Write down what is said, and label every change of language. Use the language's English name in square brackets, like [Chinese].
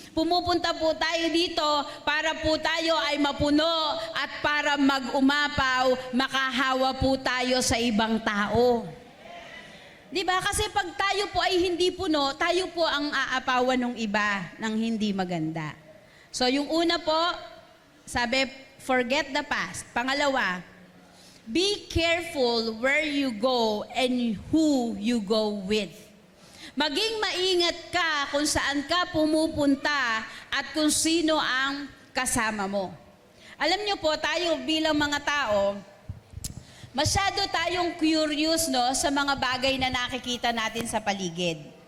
[Filipino] Pumupunta po tayo dito para po tayo ay mapuno at para mag-umapaw, makahawa po tayo sa ibang tao. Diba? Kasi pag tayo po ay hindi puno, tayo po ang aapawan ng iba ng hindi maganda. So yung una po, sabi, [English] forget the past. Pangalawa, be careful where you go and who you go with. [Filipino] Maging maingat ka kung saan ka pumupunta at kung sino ang kasama mo. Alam niyo po, tayo bilang mga tao, masyado tayong curious sa mga bagay na nakikita natin sa paligid.